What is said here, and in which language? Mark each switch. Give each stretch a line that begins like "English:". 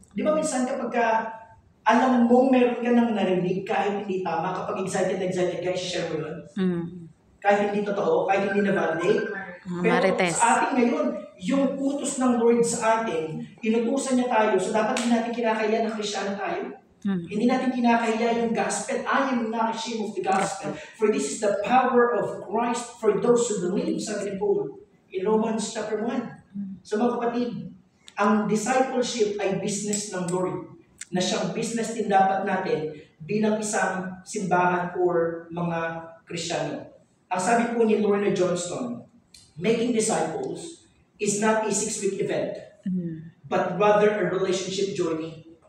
Filipino: Di ba minsan kapag alam mo meron ka nang narinig kahit hindi tama, kapag excited ka, i-share mo yun? Kahit hindi totoo, kahit hindi na-validate. Pero Marites. sa atin ngayon, yung utos ng Lord sa atin, inutusan niya tayo, so dapat hindi natin kinakahiya na Kristiyano tayo. Hindi natin kinakahiya yung gospel.
English: I am not ashamed of the gospel. For this is the power of Christ for those who believe, sabi ni Paul in Romans chapter 1.
Filipino: So mga kapatid, ang discipleship ay business ng Lord, na siyang business din dapat natin bilang isang simbahan or mga Kristiyano.
English: Ang sabi po ni Lorna Johnston, making disciples is not a 6-week event, but rather a relationship journey.